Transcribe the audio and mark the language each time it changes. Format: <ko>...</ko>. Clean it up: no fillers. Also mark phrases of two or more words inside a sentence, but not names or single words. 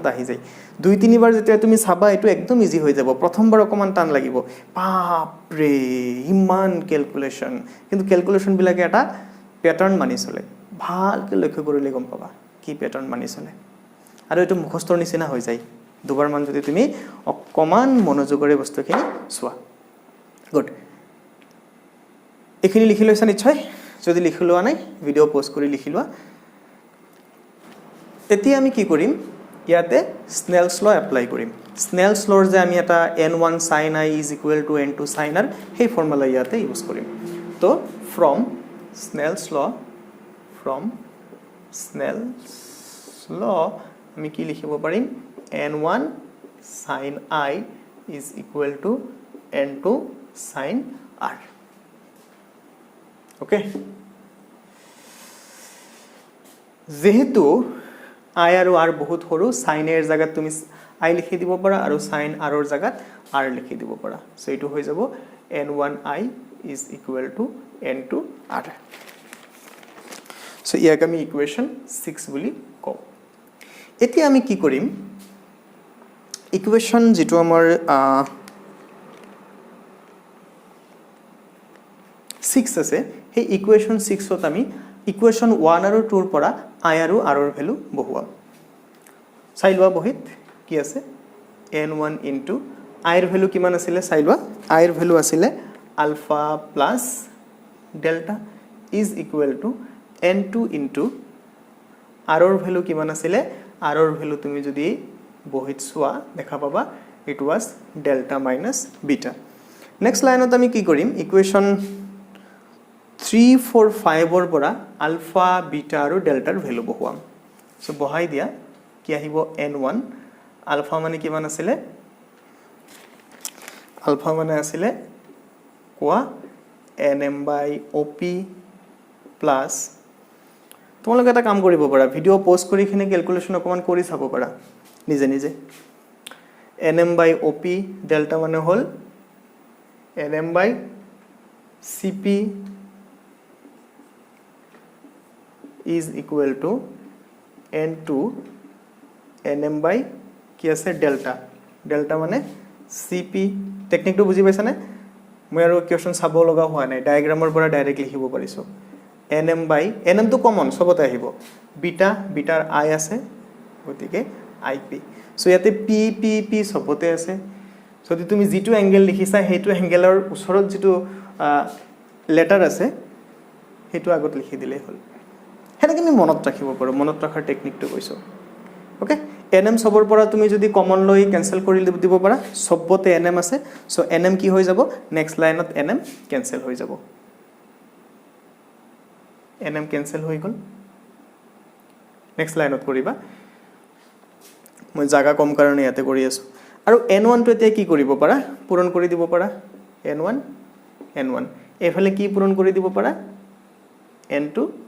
<as>আহি যায় 2-3 বাৰ যেতিয়া তুমি চাবা এটো একদম ইজি হৈ যাব প্ৰথমবাৰ অকমান টান লাগিব বাপ ৰে ইমান ক্যালকুলেশন কিন্তু ক্যালকুলেশন বিলাকে এটা প্যাটাৰ্ন মানি চলে ভালকে লক্ষ্য কৰিলে গম পাবা কি প্যাটাৰ্ন মানি চলে আৰু এটো মুখস্থৰ নিচিনা হৈ যায় দুবাৰ মান যদি তুমি অকমান মনোযোগৰে বস্তুখিনি চোৱা গুড এখিনি লিখি লৈছা নিশ্চয় যদি লিখি লোৱা নাই</as> <en>video post</en> <as>কৰি লিখি লোৱা তেতিয়া আমি কি কৰিম ইয়াতে স্নেলস ল এপ্লাই কৰিম স্নেলস লৰ যে আমি এটা</as> <en>n1 sin i is equal to n2 sin r</en> <as>সেই ফৰ্মুলা ইয়াতে ইউজ কৰিম তো from স্নেলস law আমি কি লিখিব পাৰিম</as> <en>n1 sin i is equal to n2 sin r okay</en> <as>যেহেতু i আৰু r বহুত সৰু sin এর জায়গাত তুমি i লিখি দিব পাৰা আৰু sin r ৰ জায়গাত r লিখি দিব পাৰা সো এটো হৈ যাব</as> <en>n1i is equal to n2 r</en> <as>সো ইয়াক আমি ইকুৱেশ্যন 6 বুলি কও এতিয়া আমি কি কৰিম ইকুৱেশ্যন যেটো আমাৰ 6 আছে সেই ইকুৱেশ্যন 6 ত আমি ইকুৱেশ্যন 1 আৰু 2 ৰ পৰা i আৰু r ৰ ভ্যালু বহুৱা চাইলোৱা বহিত কি আছে</as> <en>n1 into i</en> <as>ৰ ভ্যালু কিমান আছিল চাইলোৱা i ৰ ভ্যালু আছিল</as> <en>alpha plus delta is equal to n2 into r</en> <as>ৰ ভ্যালু কিমান আছিল r ৰ ভ্যালু তুমি যদি বহিত চোৱা দেখা পাবা</as> <en>it was delta minus beta next</en> <as>লাইনত আমি কি কৰিম ইকুৱেশ্যন 3 4 5 ৰ পৰা আলফা বিটা আৰু ডেল্টাৰ ভ্যালু বহুৱাম সো বহাই দিয়া কি আহিব n1 আলফা মানে কিমান আছিল আলফা মানে আছিল কোৱা</as> <en>nm by op plus</en> <as>তোমালোকে এটা কাম কৰিব পাৰা</as> <en>video post</en> <as>কৰি কিনে ক্যালকুলেশন অকমান কৰি চাব পাৰা নিজে নিজে</as> <en>nm by op</en> <as>ডেল্টা মানে হল</as> <en>nm by cp is equal to n2 nm by</en> <as>কি আছে ডেল্টা ডেল্টা মানে cp টেকনিকটো বুজি পাইছা নে মই আৰু কোৱেশ্চন চাব লগা হোৱা নাই ডায়াগ্ৰামৰ পৰা ডাইৰেক্ট লিখিব পাৰিছো</as> <en>nm by nm</en> <as>তো কমন সবতে আহিব বিটা বিটাৰ i আছে গতিকে ip সো ইয়াতে p p p সবতে আছে যদি তুমি যেটো এংগেল লিখিছা হেতু এংগেলৰ ওচৰত যেটো লেটাৰ আছে হেতু আগত লিখি দিলে হল হেনেকে আমি মনত ৰাখিব পাৰো মনত ৰাখাৰ টেকনিকটো কৈছো ওকে nm সবৰ পৰা তুমি যদি কমন লৈ ক্যান্সেল কৰি দিব পাৰা সবতে nm আছে সো nm কি হৈ যাব নেক্সট লাইনত nm ক্যান্সেল হৈ যাব nm ক্যান্সেল হৈ গল নেক্সট লাইনত কৰিবা মই জায়গা কম কাৰণে ইয়াতে কৰি আছো আৰু n1 টো এতিয়া কি কৰিব পাৰা পূৰণ কৰি দিব পাৰা n1 এফালে কি পূৰণ কৰি দিব পাৰা n2</as>